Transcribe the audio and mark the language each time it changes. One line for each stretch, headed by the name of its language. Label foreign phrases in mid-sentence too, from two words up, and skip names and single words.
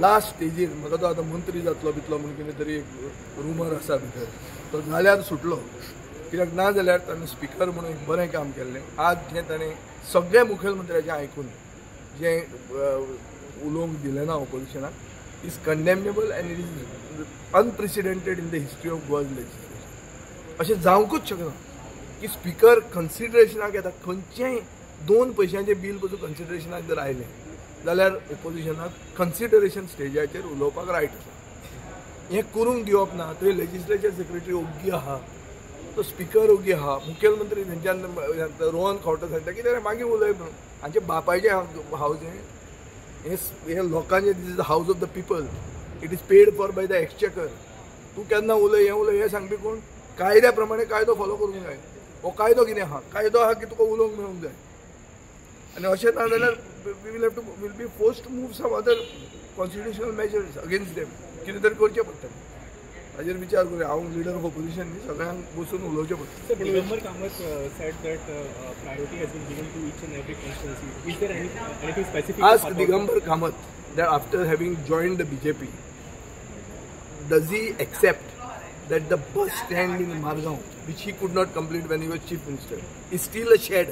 Konkani: लास्ट स्टेजीर म्हाका तो आतां मंत्री जातलो बितलो म्हणून कितें तरी एक रुमर आसा भितर, तो जाल्यार सुटलो. कित्याक ना जाल्यार ताणें स्पिकर म्हणून एक बरें काम केल्लें. आज जें ताणें सगळ्या मुखेलमंत्र्याचें आयकून जें उलोवंक दिलें ना ऑपोजिशनाक
English: is condemnable and it is unprecedented in the history of Goa legislature.
Konkani: अशें जावंकूच शकना की स्पिकर कन्सिडरेशनाक येता. खंयचेंय 2 पयशांचें बील पसून कन्सिडरेशनाक जर आयलें जाल्यार ओपोजिशनाक कन्सिडरेशन स्टेजाचेर उलोवपाक रायट आसा. हें करूंक दिवप ना. थंय लेजिस्लेचर सेक्रेटरी ओग्गी आहा, तो स्पिकर ओग्गी आहा, मुखेलमंत्री थंयच्यान रोहन खंवटो सांगता की तेणें मागीर उलय म्हणून. हांचे बापायचें हावज हें लोकांचें दीस
English: is the house of the people, it is paid for by the exchequer.
Konkani: तूं केन्ना उलय हें सांगपी कोण? कायद्या प्रमाणे कायदो फॉलो करूंक जाय. हो कायदो कितें आहा? कायदो आहा की तुका उलोवंक मेळूंक जाय. आनी अशें ना जाल्यार
English: we will be forced to move some other constitutional measures against them.
Konkani: कितें तरी करचें पडटलें. ताजेर विचार करूया. हांव
English: leader of opposition
Konkani: न्ही, सगळ्यांक बसून उलोवचें पडटलें.
English: दिगंबर कामत said that priority has been given to each and every constituency. Is there anything specific? Ask Digambar Kamath that after having joined the BJP, does he accept that the bus stand in Margaon, which he could not complete when he was chief minister, is still a shed?